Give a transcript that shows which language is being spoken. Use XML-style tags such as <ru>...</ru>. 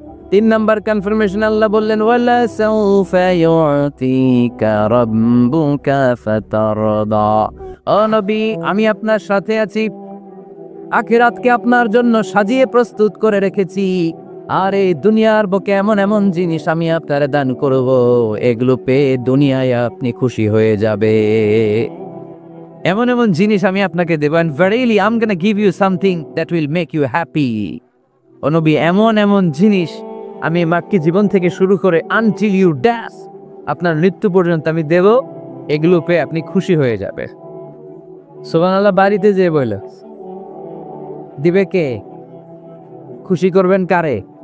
<bn>তিন number confirmation, আল্লাহ বললেন</bn> <ar>ওয়ালা সাউফা ইউতিকা রাব্বুকা ফাতারদা।</ar> <bn>ও নবী আমি আপনার সাথে আছি, আখিরাতকে আপনার জন্য সাজিয়ে প্রস্তুত করে রেখেছি, আর এই দুনিয়ার বুকে এমন এমন জিনিস আমি আপনারে দান করব, এগুলো পেয়ে দুনিয়ায় আপনি খুশি হয়ে যাবে। এমন এমন জিনিস আমি আপনাকে দেব,</bn> <en>and verily I'm gonna give you something that will make you happy।</en> <bn>ও নবী এমন এমন জিনিস আমি মাক্কি জীবন থেকে শুরু করে</bn> <en>until you die,</en> <bn>আপনার মৃত্যু পর্যন্ত আমি দেব, এগুলো পেয়ে আপনি খুশি হয়ে যাবে। সুবহানাল্লাহ। বাড়িতে যে বলল দিবে কে? খুশি করবেন কারে?</bn>